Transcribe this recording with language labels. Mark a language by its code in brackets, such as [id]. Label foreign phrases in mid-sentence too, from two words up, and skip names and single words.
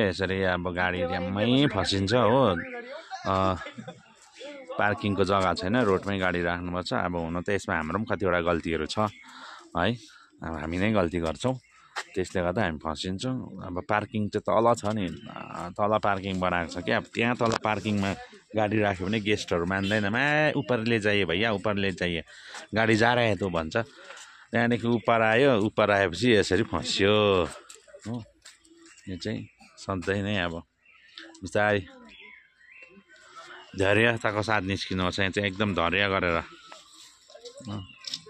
[ne] यसरी अब गाडी ड्याममै फसिन्छ हो। पार्किङको जग्गा छैन, रोडमै गाडी राख्नुपर्छ। अब हुन त यसमा हाम्रो पनि कतिवटा गल्तीहरू छ है। अब हामी नै गल्ती गर्छौँ, त्यसले गर्दा हामी फसिन्छौँ। अब पार्किङ चाहिँ तल छ नि, तल पार्किङ बनाएको छ क्या। अब त्यहाँ तल पार्किङमा गाडी राख्यो भने गेस्टहरू मान्दैन। [hi] ऊपर ले जाइए भैया, ऊपर ले जाइए, गाडी जा रहा है [ne] त भन्छ। त्यहाँदेखि ऊपर आएपछि यसरी फस्यो हो। यो चाहिँ सधैँ नै अब बिस्तारै धैर्यताको साथ निस्किनुपर्छ। यहाँ चाहिँ एकदम धैर्य गरेर